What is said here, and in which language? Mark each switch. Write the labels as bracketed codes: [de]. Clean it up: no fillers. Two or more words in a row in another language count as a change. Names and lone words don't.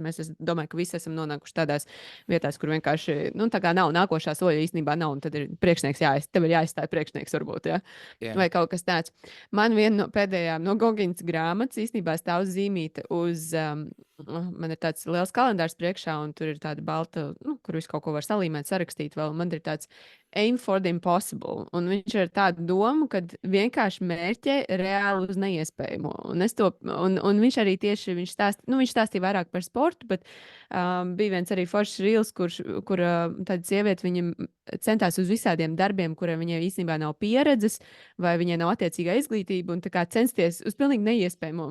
[lv] Es domāju, ka visi esam nonākuši tādās vietās, kur vienkārši, tā kā nav nākošā soļa īstenībā nav, un tad ir priekšnieks tev ir jāizstāj priekšnieks varbūt, ja? Yeah. Vai kaut kas tāds. Man viena no pēdējām no Gogiņas grāmatas īstenībā stāv zīmīta uz man ir tāds liels kalendārs priekšā, un tur ir tāda balta, kur visu kaut ko var salīmēt, sarakstīt vēl. Man ir tāds [en] aim for the impossible. [lv] Un viņš ir tādu domu, ka vienkārši mērķē reāli uz neiespējamo. Un viņš arī tieši viņš stāstīja vairāk par sportu, bet bija viens arī foršs rīls, kur tāda sieviete viņam centās uz visādiem darbiem, kuriem viņai īstenībā nav pieredzes, vai viņai nav attiecīgā izglītība, un tā kā censties uz pilnīgi neiespējamo.